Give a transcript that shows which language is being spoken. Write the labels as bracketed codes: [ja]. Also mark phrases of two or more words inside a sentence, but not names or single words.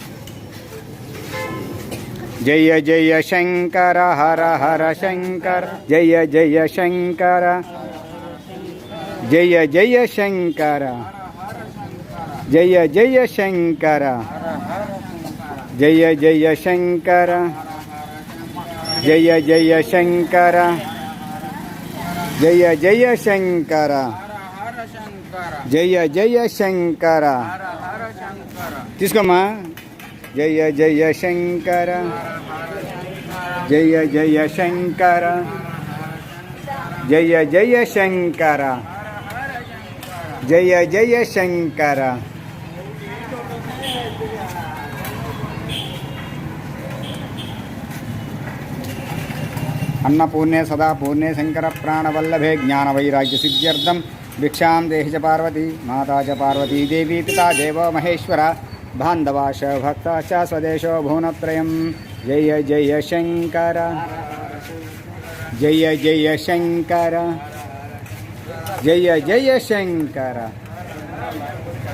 [sa] జయ జయ శంకర హర హర శంకర, జయ జయ శంకర, జయ జయ శంకర, జయ జయ శంకర, జయ జయ శంకర, జయ జయ శంకర, జయ జయ శంకర, జయ జయ శంకర. [te] తీసుకోమ్మా. [sa] జయ జయ శంకర, జయ జయ శంకర, జయ జయ శంకర, జయ జయ శంకర. अन्नपूर्णे सदा पूर्णे शंकर प्राणवल्लभे ज्ञानवैराग्य सिद्ध्यर्थं भिक्षां देहि च पार्वती माता च पार्वती देवी पिता देवो महेश्वरा बान्धवाश भक्ता च स्वदेशो भुवनत्रयं. जय जय शंकर, जय जय शंकर, जय जय शंकर.